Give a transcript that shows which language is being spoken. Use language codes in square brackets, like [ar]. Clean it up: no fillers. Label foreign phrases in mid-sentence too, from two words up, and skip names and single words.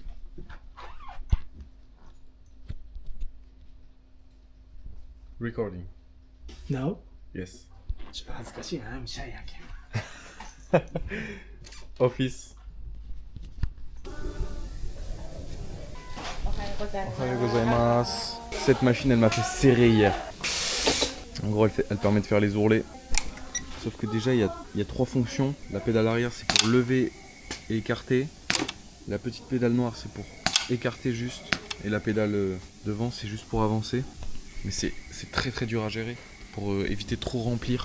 [en] Recording. No? Yes. [ja] ちょっと恥ずかしいな、シャイやけん。 [en] Office. [ja] おはようございます。おはようございます. [fr] Cette machine elle m'a fait serrer hier. En gros elle permet de faire les ourlets. Sauf que déjà il y a 3 fonctions. La pédale arrière c'est pour lever et écarter. La petite pédale noire c'est pour écarter juste. Et la pédale devant c'est juste pour avancer. Mais c'est très très dur à gérer pour éviter de trop remplir.